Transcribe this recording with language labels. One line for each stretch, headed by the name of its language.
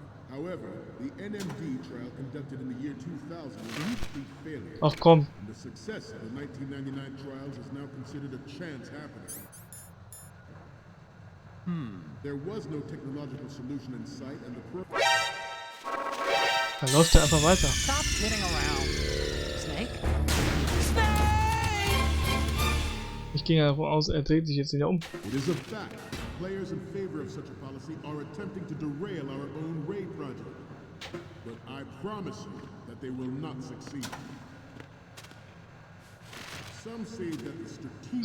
English: However, the NMD trial conducted in the year 2000 was a complete failure.
German: Ach komm.
English: And the success of the 1999 trials is now considered a chance happening. There was no technological solution in sight, and the
German: Dann läuft er einfach weiter.
English: Stop kidding around. Snake?
German: Ich ging ja davon aus, er dreht sich jetzt wieder um.
English: It is a fact. Players in favor of such a policy are attempting to derail our own RAID project. But I promise you that they will not succeed. Some say that the strategic